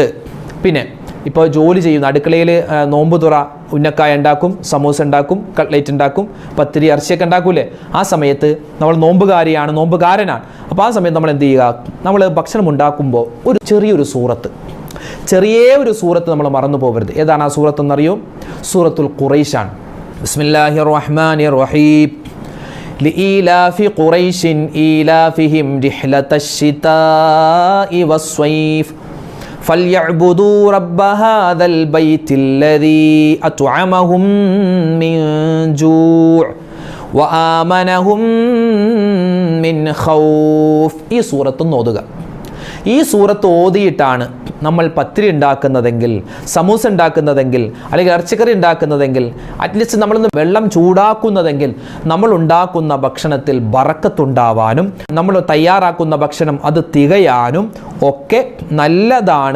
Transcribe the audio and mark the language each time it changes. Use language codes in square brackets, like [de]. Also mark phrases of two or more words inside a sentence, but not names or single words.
[ml] പിന്നെ ഇപ്പോൾ ജോലി ചെയ്യുന്ന അടുക്കളയിൽ നോമ്പ് തുറ ഉന്നക്കായ ഉണ്ടാക്കും, സമൂസ ഉണ്ടാക്കും, കട്ട്ലേറ്റ് ഉണ്ടാക്കും, പത്തിരി ഇറച്ചിയൊക്കെ ഉണ്ടാക്കൂലേ. ആ സമയത്ത് നമ്മൾ നോമ്പുകാരനാണ്. അപ്പോൾ ആ സമയത്ത് നമ്മൾ എന്ത് ചെയ്യുക? നമ്മൾ ഭക്ഷണം ഉണ്ടാക്കുമ്പോൾ ചെറിയൊരു സൂറത്ത് നമ്മൾ മറന്നു പോകരുത്. ഏതാണ് ആ സൂറത്ത് എന്നറിയോ? സൂറത്തുൽ ഖുറൈശാണ്. [ar] بسم الله الرحمن الرحيم. لإيلاف قريش إيلافهم رحلة الشتاء والصيف فليعبدوا رب هذا البيت الذي أطعمهم من جوع وآمنهم من خوف. [ml] ഈ സൂറത്ത് ഓതുക. ഈ സൂറത്ത് ഓതിയിട്ടാണ് നമ്മൾ പത്തിരി ഉണ്ടാക്കുന്നതെങ്കിൽ, സമൂസ ഉണ്ടാക്കുന്നതെങ്കിൽ, അല്ലെങ്കിൽ ഇറച്ചിക്കറി ഉണ്ടാക്കുന്നതെങ്കിൽ, അറ്റ്ലീസ്റ്റ് നമ്മളൊന്ന് വെള്ളം ചൂടാക്കുന്നതെങ്കിൽ നമ്മൾ ഉണ്ടാക്കുന്ന ഭക്ഷണത്തിൽ ബറക്കത്തുണ്ടാവാനും നമ്മൾ തയ്യാറാക്കുന്ന ഭക്ഷണം അത് തികയാനും ഒക്കെ നല്ലതാണ്.